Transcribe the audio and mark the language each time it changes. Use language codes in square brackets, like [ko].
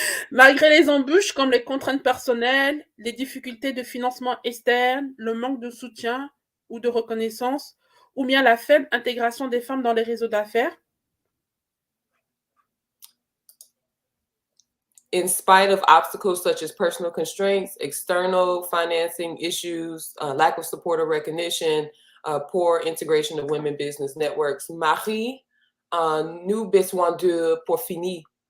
[fr] Malgré les embûches comme les contraintes personnelles, les difficultés de financement externe, le manque de soutien ou de reconnaissance, ou bien la faible intégration des femmes dans les réseaux d'affaires. [en] In spite of obstacles such as personal constraints, external financing issues, lack of support or recognition, poor integration of women business networks. [fr] Marie, nous besoin de pour finir.